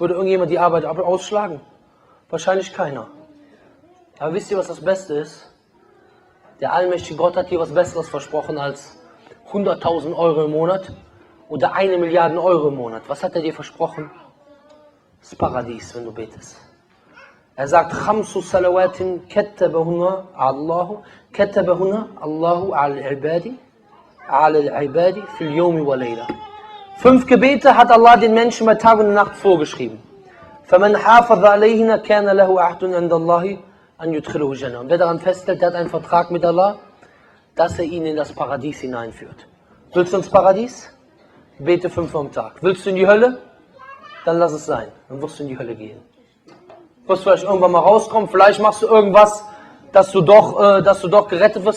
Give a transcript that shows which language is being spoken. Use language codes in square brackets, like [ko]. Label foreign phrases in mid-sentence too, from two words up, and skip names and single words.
[de] Würde irgendjemand die Arbeit ausschlagen? Wahrscheinlich keiner. Aber wisst ihr, was das Beste ist? Der allmächtige Gott hat dir was Besseres versprochen als 100.000 Euro im Monat oder 1 Milliarde Euro im Monat. Was hat er dir versprochen? Das Paradies, wenn du betest. Er sagt, [ar] خمس صلوات كتبهن الله العباد في اليوم وليلة. [de] 5 Gebete hat Allah den Menschen bei Tag und Nacht vorgeschrieben. [ar] فَمَنْ حَافَظَ عَلَيْهِنَا كَانَ لَهُ عَهْدٌ عِنْدَ اللَّهِ أَنْ يُدْخِلَهُ الْجَنَّةَ. [de] Und wer daran festhält, der hat einen Vertrag mit Allah, dass er ihn in das Paradies hineinführt. Willst du ins Paradies? Bete 5 am Tag. Willst du in die Hölle? Dann lass es sein. Dann wirst du in die Hölle gehen. Du wirst vielleicht irgendwann mal rauskommen, vielleicht machst du irgendwas, dass du doch gerettet wirst.